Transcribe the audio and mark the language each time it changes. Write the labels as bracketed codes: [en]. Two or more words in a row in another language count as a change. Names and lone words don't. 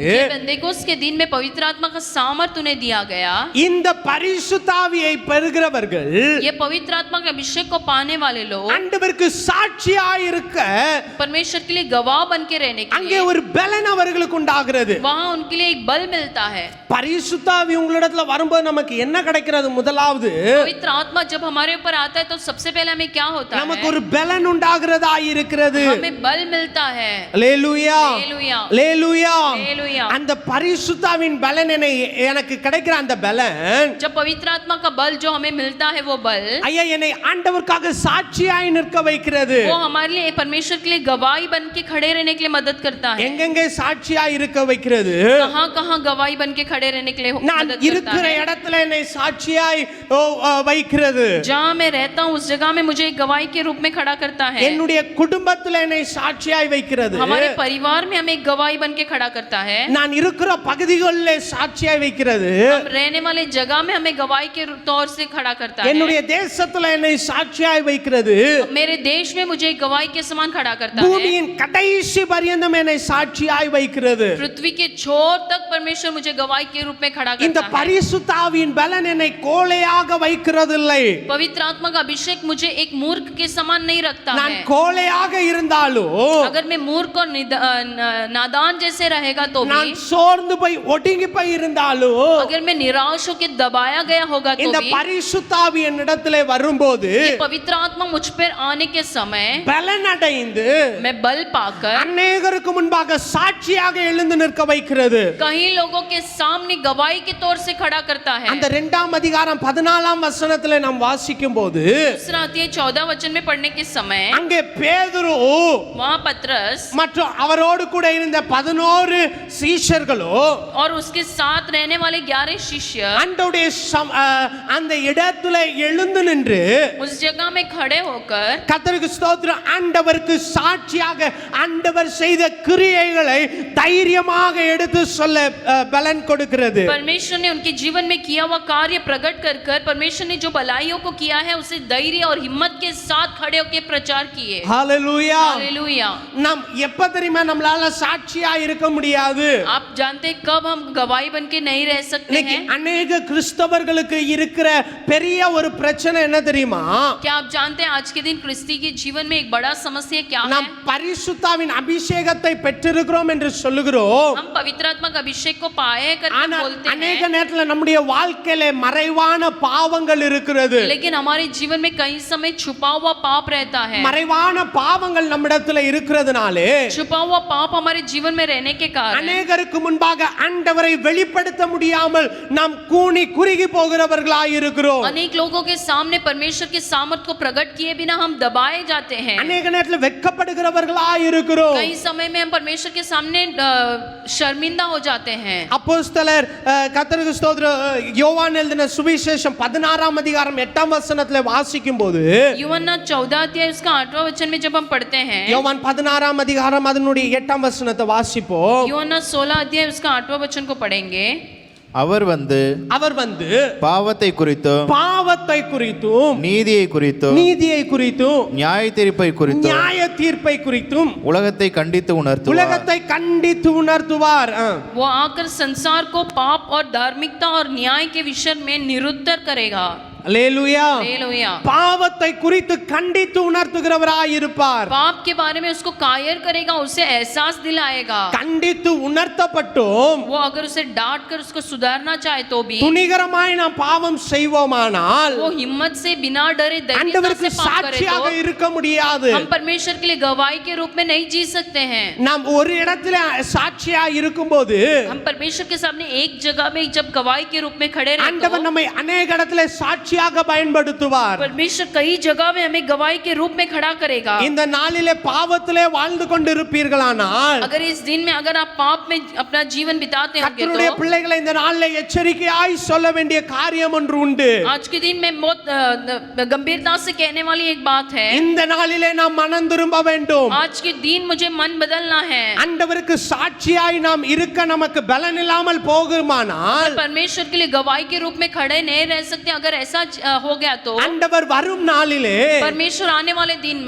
[hi] पेंतेकोस्त के दिन में पवित्र आत्मा का सामर्थ उन्हें दिया गया। [ta] இந்த பரிசுத்த ஆவியை பெறுகிறவர்கள் [hi] ये पवित्र आत्मा के अभिषेक को पाने वाले लोग [ta] ஆண்டவருக்கு சாட்சியாய் இருக்க [hi] परमेश्वर के लिए गवाह बन के रहने के [ta] அங்கே [hi] लिए [ta] ஒரு பலன் அவர்களுக்கு உண்டாகிறது. [hi] वहाँ उनके लिए एक बल मिलता है। [ta] பரிசுத்த ஆவி உங்களிடத்துல வரும்போது நமக்கு என்ன கிடைக்கிறது? முதலாவது, [hi] पवित्र आत्मा जब हमारे ऊपर आता है तो सबसे पहले हमें क्या होता [ta] நமக்கு [hi] है? [ta] ஒரு பலன் உண்டாகிறதா இருக்கிறது. [hi] हमें बल मिलता है। [ta] அல்லேலூயா. [hi] हालेलुया। [ta] அல்லேலூயா. [hi] हालेलुया। [ta] அந்த பரிசுத்த ஆவியின் பலன் எனக்கு கிடைக்கிற அந்த பலன், [hi] जब पवित्र आत्मा का बल जो हमें मिलता है वो बल [ta] ஐயா என்னை ஆண்டவருக்காக சாட்சியாய் நிற்க வைக்கிறது. [hi] वो हमारे लिए परमेश्वर के लिए गवाही बन के खड़े रहने के लिए मदद करता है। [ta] எங்கெங்கே சாட்சியாய் இருக்க வைக்கிறது? [hi] कहाँ कहाँ गवाही बन के खड़े रहने के लिए [ta] நான் [hi] मदद करता [ta] இருக்கிற [hi] है। [ta] இடத்துல என்னை சாட்சியாய் வைக்கிறது. [hi] जहाँ मैं रहता हूँ उस जगह में मुझे एक गवाही के रूप में खड़ा करता है। [ta] என்னுடைய குடும்பத்துல என்னை சாட்சியாய் வைக்கிறது. [hi] हमारे परिवार में हमें एक गवाही बन के खड़ा करता है। [ta] நான் இருக்கிற பகுதிகளிலே சாட்சியாய் வைக்கிறது. [hi] हम रहने वाले जगह में हमें गवाही के तौर से खड़ा करता है। [ta] என்னுடைய தேசத்துல என்னை சாட்சியாய் வைக்கிறது. [hi] मेरे देश में मुझे एक गवाही के समान खड़ा करता है। [ta] பூமியின் கடைசி பரியந்தம் என்னை சாட்சியாய் வைக்கிறது. [hi] पृथ्वी के छोर तक परमेश्वर मुझे गवाही के रूप में खड़ा [ta] இந்த [hi] करता है। [ta] பரிசுத்த ஆவியின் பலன் என்னை கோழையாக வைக்கிறதில்லை. [hi] पवित्र आत्मा का अभिषेक मुझे एक मूर्ख के समान नहीं रखता [ta] நான் [hi] है। [ta] கோழையாக இருந்தாலும், [hi] अगर मैं मूर्ख और नादान जैसे रहेगा तो [ta] நான் [hi] भी, [ta] சோர்ந்து போய் ஒடுங்கி போய் இருந்தாலும், [hi] अगर मैं निराश होकर दबाया गया होगा तो [ta] இந்த [hi] भी, [ta] பரிசுத்த ஆவி என்னிடத்திலே வரும்போது [hi] ये पवित्र आत्मा मुझ पर आने के समय [ta] பலன் அடைந்து [hi] मैं बल पाकर [ta] அநேகருக்கு முன்பாக சாட்சியாக எழுந்து நிற்க வைக்கிறது. [hi] कई लोगों के सामने गवाही के तौर से खड़ा करता है। [ta] அந்த 2ஆம் அதிகாரம் 14ஆம் வசனத்திலே நாம் வாசிக்கும் போது, [hi] दूसरा अध्याय 14 वचन में पढ़ने के समय [ta] அங்கே பேதுரு [hi] वहाँ पतरस [ta] மற்றும் அவரோடு கூட இருந்த 11 சீஷர்களோ [hi] और उसके साथ रहने वाले 11 शिष्य [ta] ஆண்டவருடைய அந்த இடத்துல எழுந்து நின்று [hi] उस जगह में खड़े होकर [ta] கர்த்தருக்கு ஸ்தோத்திரம், ஆண்டவருக்கு சாட்சியாக ஆண்டவர் செய்த கிரியைகளை தைரிய தைரியமாக எடுத்து சொல்ல பலன் கொடுக்கிறது. [hi] परमेश्वर ने उनके जीवन में किया हुआ कार्य प्रकट कर कर परमेश्वर ने जो भलाइयों को किया है उसे धैर्य और हिम्मत के साथ खड़े होकर प्रचार किए. [ta] ஹalleluya. [hi] हालेलुया. [ta] நாம் எப்ப தெரியுமா நம்மளால சாட்சியா இருக்க முடியாது? [hi] आप जानते हैं कब हम गवाही बन के नहीं रह सकते [ta] இன்னைக்கு [hi] हैं? [ta] अनेक கிறிஸ்தவர்களுக்கு இருக்கிற பெரிய ஒரு பிரச்சனை என்ன தெரியுமா? [hi] क्या आप जानते हैं आज के दिन क्रिस्ती के जीवन में एक बड़ा समस्या क्या है? [ta] நாம் பரிசுத்தாவின் அபிஷேகத்தை பெற்றிருக்கிறோம் என்று சொல்லுகிறோம். [hi] हम पवित्र आत्मा का अभिषेक को पाए करके [ta] ஆனா [hi] बोलते [ta] अनेक [hi] हैं, [ta] நேரத்துல நம்முடைய வாழ்க்கையில மறைவான பாவங்கள் இருக்கிறது. [hi] लेकिन हमारे जीवन में कई समय छुपा हुआ पाप रहता है. [ta] மறைவான பாவங்கள் நம்மிடத்துல இருக்கிறதுனாலே [hi] छुपा हुआ पाप हमारे जीवन में रहने के कारण [ta] அநேகருக்கு முன்பாக ஆண்டவரை வெளிப்படுத்த முடியாமல் நாம் கூனி குறுகி போகிறவர்களாய் இருக்கிறோம். [hi] अनेक लोगों के सामने परमेश्वर के सामर्थ को प्रकट किए बिना हम दबाए जाते हैं. [ta] அநேக நேரத்துல வெட்கப்படுகிறவர்களாய் இருக்கிறோம். [hi] कई समय में हम परमेश्वर के सामने शर्मिंदा हो जाते हैं. [ta] அப்போஸ்தலர் கர்த்தருக்கு ஸ்தோத்திரம் யோவான் எழுதின சுவிசேஷம் 16ஆம் அதிகாரம் 8ஆம் வசனத்துல வாசிக்கும் போது [hi] यूहन्ना 14 अध्याय उसका 8वां वचन में जब हम पढ़ते हैं, [ta] யோவான் 16ஆம் அதிகாரம் அதனுடைய 8ஆம் வசனத்தை வாசிப்போம். [hi] यूहन्ना 16 अध्याय उसका 8वां वचन को पढ़ेंगे. [ta] அவர் வந்து பாவத்தை குறித்தும் பாவத்தை குறித்தும் நீதியை குறித்தும் நீதியை குறித்தும் நியாய தீர்ப்பை குறித்தும் நியாய தீர்ப்பை குறித்தும் உலகத்தை கண்டித்து உணர்த்துவார். [hi] वो आकर संसार को पाप और धार्मिकता और न्याय के विषय में निरुत्तर करेगा. [ta] அல்லேலூயா. [hi] हालेलुया. [ta] பாவத்தை குறித்து கண்டித்து உணர்த்துகிறவராய் இருப்பார். [hi] पाप के बारे में उसको कायर करेगा, उसे एहसास दिलाएगा. [ta] கண்டித்து உணர்த்தப்பட்டும் [hi] वो अगर उसे डांट कर उसको सुधारना चाहे तो भी [ta] துணிகரமாய் நாம் பாவம் செய்வோமானால் [hi] वो हिम्मत से बिना डरे धैर्यता [ta] ஆண்டவருக்கு [hi] से पाप करे [ta] சாட்சியாக [hi] तो [ta] இருக்க முடியாது. [hi] हम परमेश्वर के लिए गवाही के रूप में नहीं जी सकते हैं. [ta] நாம் ஒரு இடத்துல சாட்சியா இருக்கும்போது [hi] हम परमेश्वर के सामने एक जगह में जब गवाही के रूप में खड़े रहते [ta] ஆண்டவர் நம்மை अनेक இடத்துல சாட்சியாக பயன்படுத்துவார். [hi] परमेश्वर कई जगह में हमें गवाही के रूप में खड़ा करेगा. [ta] இந்த நாளிலே பாவத்திலே வாழ்ந்து கொண்டிருப்பீர்களானால் [hi] अगर इस दिन में अगर आप पाप में अपना जीवन बिताते होंगे [ta] கர்த்தருடைய [hi] तो [ta] பிள்ளைகளை இந்த நாளிலே எச்சரிக்கையாய் சொல்ல வேண்டிய காரியம் ஒன்று உண்டு. [hi] आज के दिन में बहुत गंभीरता से कहने वाली एक बात है. [ta] இந்த நாளிலே நாம் மனம் திரும்ப வேண்டும். [hi] आज के दिन मुझे मन बदलना है. [ta] ஆண்டவருக்கு சாட்சியாய் நாம் இருக்க நமக்கு பலன் இல்லாமல் போகுமானால் [hi] परमेश्वर के लिए गवाही के रूप में खड़े नहीं रह सकते. अगर ऐसा हो गया तो [ta] ஆண்டவர் வரும் நாளிலே [hi] परमेश्वर आने वाले दिन में